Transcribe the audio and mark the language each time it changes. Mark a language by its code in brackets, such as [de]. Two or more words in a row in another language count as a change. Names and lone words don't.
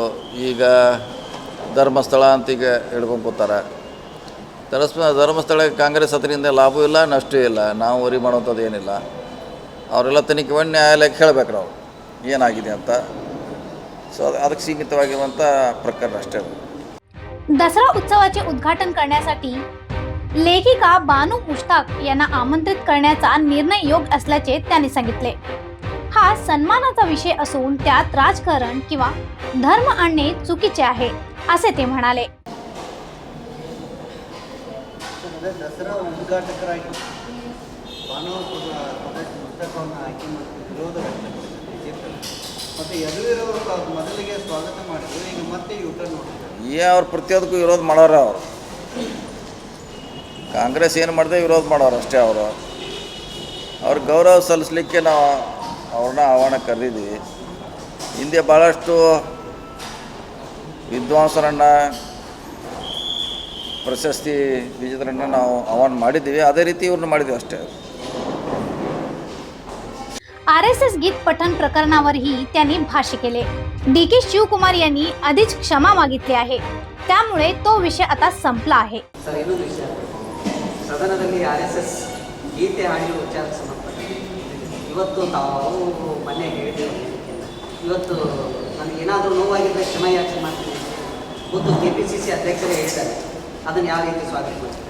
[kn] ಈಗ ಧರ್ಮಸ್ಥಳ ಅಂತ ಈಗ ಹಿಡ್ಕೊಂಡು ಕೂತಾರೆ। ಧರ್ಮಸ್ಥಳಕ್ಕೆ ಕಾಂಗ್ರೆಸ್ ಅದರಿಂದ ಲಾಭವೂ ಇಲ್ಲ ನಷ್ಟವೂ ಇಲ್ಲ, ನಾವು ವರಿ ಮಾಡೋಂಥದ್ದು ಏನಿಲ್ಲ। ಅವರೆಲ್ಲ ತನಿಖೆ ಮಾಡಿ ನ್ಯಾಯಾಲಯಕ್ಕೆ ಹೇಳಬೇಕು ನಾವು ಏನಾಗಿದೆ ಅಂತ। ಸೊ ಅದಕ್ಕೆ ಸೀಮಿತವಾಗಿರುವಂಥ ಪ್ರಕರಣ ಅಷ್ಟೇ। [mr] दसरा उत्सवाचे उद्घाटन करण्यासाठी लेखिका बानू मुश्ताक यांना आमंत्रित करण्याचा निर्णय योग्य असल्याचे त्यांनी सांगितले। हा सन्मानाचा विषय असून त्यात राजकारण किंवा धर्म आणणे चुकीचे आहे, असे ते म्हणाले। [kn] दसरा उद्घाटकराಗಿ ಬಾನೂ ಮುಶ್ತಾಕವನ್ನು ಆಯ್ಕೆ ಮಾಡಿ ವಿರೋಧ ವ್ಯಕ್ತಪಡಿಸಿದ್ದಾರೆ ಮತ್ತು ಯದುವೀರವರು ಮೊದಲಿಗೆ ಸ್ವಾಗತ ಮಾಡಿದ್ರು, ಈಗ ಮತ್ತೆ ಯೂಟರ್ನ್ ನೋಡಿದ್ದಾರೆ। ಅವ್ರು ಪ್ರತಿಯೊಂದಕ್ಕೂ ವಿರೋಧ ಮಾಡೋರು। ಅವರು ಕಾಂಗ್ರೆಸ್ ಏನು ಮಾಡಿದೆ ವಿರೋಧ ಮಾಡೋರು ಅಷ್ಟೇ। ಅವ್ರ ಗೌರವ ಸಲ್ಲಿಸಲಿಕ್ಕೆ ನಾವು ಅವ್ರನ್ನ ಆಹ್ವಾನ ಕರೆದಿದ್ವಿ। ಹಿಂದೆ ಭಾಳಷ್ಟು ವಿದ್ವಾಂಸರನ್ನು ಪ್ರಶಸ್ತಿ ವಿಜೇತರನ್ನು ನಾವು ಆಹ್ವಾನ ಮಾಡಿದ್ದೀವಿ, ಅದೇ ರೀತಿ ಇವ್ರನ್ನ ಮಾಡಿದ್ದೀವಿ ಅಷ್ಟೇ। [mr] आरएसएस गीत पठण प्रकरणावरही त्यांनी भाष्य केले। डीके शिवकुमार यांनी आधीच क्षमा मागितली आहे, त्यामुळे तो विषय आता संपला आहे। [kn] सर ಇನ್ನೊಂದು ವಿಷಯ, ಸದನದಲ್ಲಿ ಆರ್ಎಸ್ಎಸ್ ಗೀತೆ ಹಾಡಿರುವ ವಿಚಾರಕ್ಕೆ ಸಂಬಂಧಪಟ್ಟ ಇವತ್ತು ತಾವು ಮನೆ ಹೇಳಿದ್ರು, ಇವತ್ತು ನನಗೇನಾದರೂ ನೋವಾಗಿದ್ದರೆ ಕ್ಷಮೆಯಾಚನೆ ಮಾಡ್ತೀನಿ ಖುದ್ದು KPCC ಅಧ್ಯಕ್ಷರೇ ಹೇಳಿದ್ದಾರೆ, ಅದನ್ನು ಯಾವ ರೀತಿ ಸ್ವಾಗತ ಮಾಡ್ತೀನಿ?